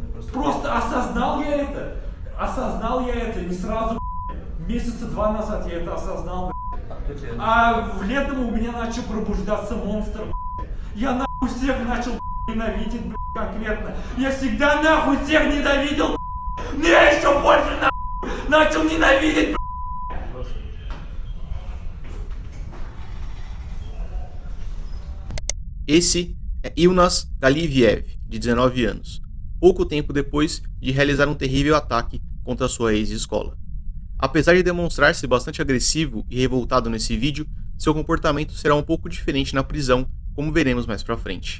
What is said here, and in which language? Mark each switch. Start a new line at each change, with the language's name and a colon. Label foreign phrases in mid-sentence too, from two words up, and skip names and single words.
Russian: Просто осознал я это не сразу, месяца 2 назад я это осознал, а летом у меня начал пробуждаться монстр, я нахуй всех начал ненавидеть, конкретно. Я всегда нахуй всех ненавидел, но я еще больше нахуй начал ненавидеть,
Portuguese: Esse é Ilnas Galiviev, de 19 anos, pouco tempo depois de realizar um terrível ataque contra sua ex-escola. Apesar de demonstrar-se bastante agressivo e revoltado nesse vídeo, seu comportamento será um pouco diferente na prisão, como veremos mais pra frente.